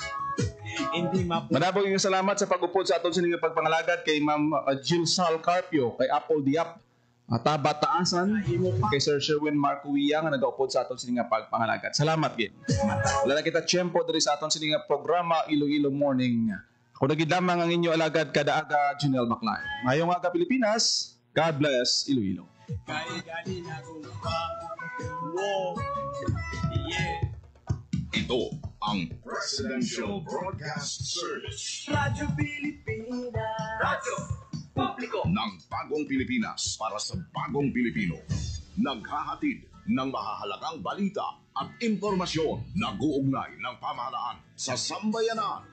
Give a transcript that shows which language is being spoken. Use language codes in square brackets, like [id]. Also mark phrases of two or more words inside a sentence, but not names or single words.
[hil] Manabog yung salamat sa pag-upod sa aton sining pagpangalagad kay Ma'am Jill Sal Carpio, kay Apple Diap, Taba Taasan, kay Sir Sherwin Marcuia nga nag-upod sa aton sining pagpangalagad. Salamat gid. Wala na kita tiyempo diri sa aton sining programa Iloilo Morning. Ako na gid lamang ang inyo alagad kada aga Junel Maclay. Mayong aga Pilipinas. [en] God bless [hil] Iloilo. Kay gali na ko pa. Wo. [en] Yeah. [tl] Ito ang Presidential Broadcast Service. Radyo Pilipinas. Radyo Publiko ng Bagong Pilipinas para sa Bagong Pilipino. Naghahatid ng mahahalagang balita at impormasyon na guugnay ng pamahalaan sa sambayanan.